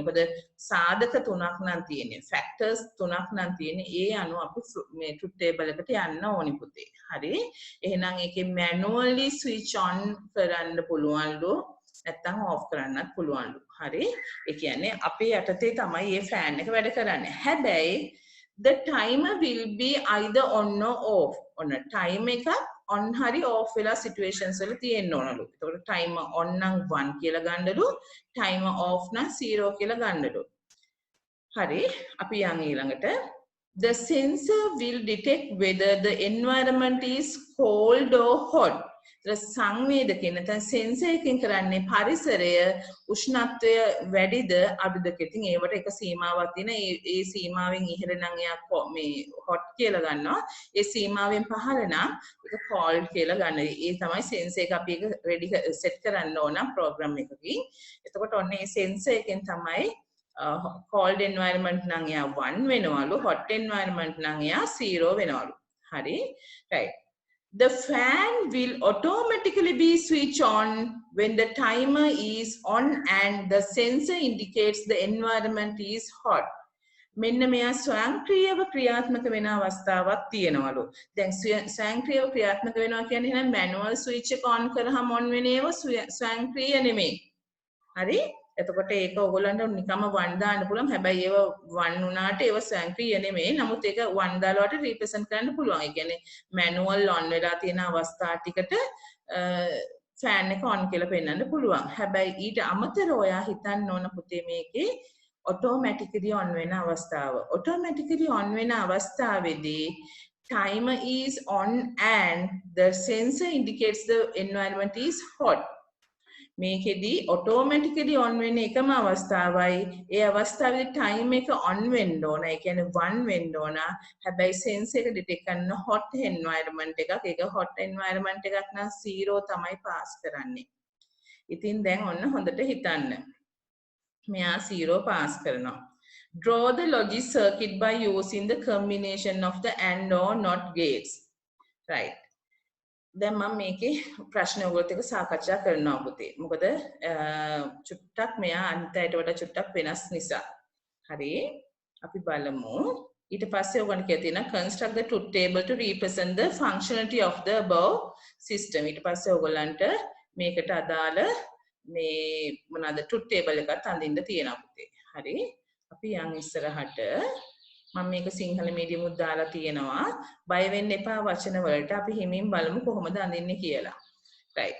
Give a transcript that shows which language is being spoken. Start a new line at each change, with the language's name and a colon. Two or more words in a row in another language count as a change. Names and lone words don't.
Sinhala: මොකද සාධක තුනක් නම් තියෙන්නේ. ෆැක්ටර්ස් තුනක් නම් තියෙන්නේ. ඒ අනුව අපි මේ
English: truth table
Sinhala: එකට යන්න ඕනි පුතේ. හරි? එහෙනම් ඒකේ
English: manually switch on
Sinhala: කරන්න පුළුවන්ලු. නැත්තම් ඕෆ් කරන්නත් පුළුවන්ලු. හරි? ඒ කියන්නේ අපේ යටතේ තමයි මේ ෆෑන් එක වැඩ කරන්නේ.
English: හැබැයි the timer will be either on or off.
Sinhala: ඔන්න time එක on හරි off වෙලා situations වල තියෙන්න ඕනලු. එතකොට
English: timer on
Sinhala: නම් 1 කියලා ගන්නලු.
English: timer off
Sinhala: නම් 0 කියලා ගන්නලු. හරි? අපි යන් ඊළඟට
English: the sensor will detect whether the environment is cold or hot.
Sinhala: සංවේදකේ නැත්නම් සෙන්සර් එකෙන් කරන්නේ පරිසරය උෂ්ණත්වය වැඩිද අඩුද කියලා. ඉතින් ඒවට එක සීමාවක් තියෙන. ඒ සීමාවෙන් ඉහළ නම් එයා මේ hot කියලා ගන්නවා. ඒ සීමාවෙන් පහළ නම් ඒක cold කියලා ගන්නවා. ඒ තමයි සෙන්සර් එක අපි ඒක
English: ready set
Sinhala: කරන්න ඕන ප්‍රෝග්‍රෑම් එකකින්. එතකොට ඔන්න ඒ සෙන්සර් එකෙන් තමයි
English: cold environment
Sinhala: නම් එයා 1 වෙනවලු.
English: hot environment
Sinhala: නම් එයා 0 වෙනවලු. හරි?
English: right. The fan will automatically be switched on when the timer is on and the sensor indicates the environment is hot.
Sinhala: මෙන්න මෙයා ස්වයංක්‍රීයව ක්‍රියාත්මක වෙන අවස්ථාවක් තියෙනවලු. දැන් ස්වයංක්‍රීයව ක්‍රියාත්මක වෙනවා කියන්නේ එහෙනම්
English: manual switch
Sinhala: එක ඔන් කරාම ඔන් වෙන ඒවා ස්වයංක්‍රීය නෙමෙයි. හරි? එතකොට ඒක ඔයගොල්ලන්ට නිකම්ම 1 දාන්න පුළුවන්. හැබැයි ඒව 1 වුණාට ඒව ස්වයංක්‍රීය නෙමෙයි. නමුත් ඒක 1 දාලා වට රිප්‍රසන්ට් කරන්න පුළුවන්. ඒ කියන්නේ
English: manual on
Sinhala: වෙලා තියෙන අවස්ථා ටිකට ෆෑන් එක ඔන් කියලා පෙන්වන්න පුළුවන්. හැබැයි ඊට අමතරව ඔයා හිතන්න ඕන පුතේ මේකේ
English: automatically on
Sinhala: වෙන අවස්ථාව.
English: automatically on
Sinhala: වෙන අවස්ථාවේදී
English: timer is on and the sensor indicates the environment is hot.
Sinhala: මේකෙදී
English: automatically on
Sinhala: වෙන එකම අවස්ථාවයි. ඒ අවස්ථාවේදී time එක on වෙන්න ඕන. ඒ කියන්නේ 1 වෙන්න ඕන. හැබැයි sense එක detect කරන
English: hot environment
Sinhala: එකක්. ඒක
English: hot environment
Sinhala: එකක් නම් 0 තමයි pass කරන්නේ. ඉතින් දැන් ඔන්න හොඳට හිතන්න. මෙයා 0 pass කරනවා.
English: Draw the logic circuit by using the combination of the AND or NOT gates. Right.
Sinhala: දැන් මම මේකේ ප්‍රශ්න ඔයගොල්ලොත් එක්ක සාකච්ඡා කරනවා පුතේ. මොකද චුට්ටක් මෙයා අනිත් අයට වඩා චුට්ටක් වෙනස් නිසා. හරි. අපි බලමු. ඊට පස්සේ ඔයගොල්ලන් කියලා තියෙනවා
English: construct the truth table to represent the functionality of the above system.
Sinhala: ඊට පස්සේ ඔයගොල්ලන්ට මේකට අදාළ මේ මොනවාද
English: truth table
Sinhala: එකත් අඳින්න තියෙනවා පුතේ. හරි. අපි යන් ඉස්සරහට මම මේක සිංහල මීඩියම් උත් දාලා තියෙනවා. බය වෙන්න එපා වචන වලට. අපි හිමින් බලමු කොහොමද අඳින්නේ කියලා. right.